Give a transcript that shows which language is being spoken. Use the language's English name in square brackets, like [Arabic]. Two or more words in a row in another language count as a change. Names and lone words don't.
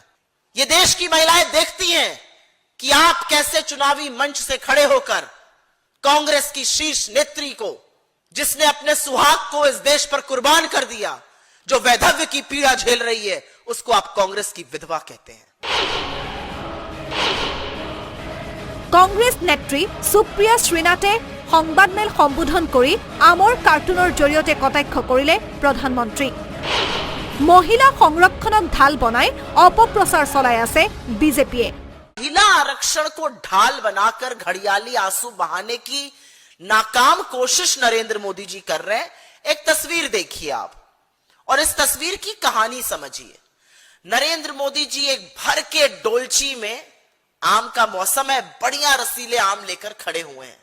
[Hindi] ये देश की महिलाएं देखती हैं कि आप कैसे चुनावी मंच से खड़े होकर कांग्रेस की शीर्ष नेत्री को, जिसने अपने सुहाग को इस देश पर कुर्बान कर दिया, जो वैधव्य की पीड़ा झेल रही है, उसको आप कांग्रेस की विधवा कहते हैं। [Assamese] कांग्रेस नेत्री सुप्रिया श्रीनाथे সংবাদমেল সম্বোধন কৰি আমৰ কাৰ্টুনৰ জৰিয়তে কটাক্ষ কৰিলে প্ৰধানমন্ত্ৰী। মহিলা সংৰক্ষণক ঢাল বনাই অপপ্ৰচাৰ চলাই আছে বিজেপিয়ে। [Hindi] महिला आरक्षण को ढाल बनाकर घड़ियाली आंसू बहाने की नाकाम कोशिश नरेंद्र मोदी जी कर रहे हैं। एक तस्वीर देखिए आप और इस तस्वीर की कहानी समझिए। नरेंद्र मोदी जी एक भर के डोलची में, आम का मौसम है, बढ़िया रसीले आम लेकर खड़े हुए हैं।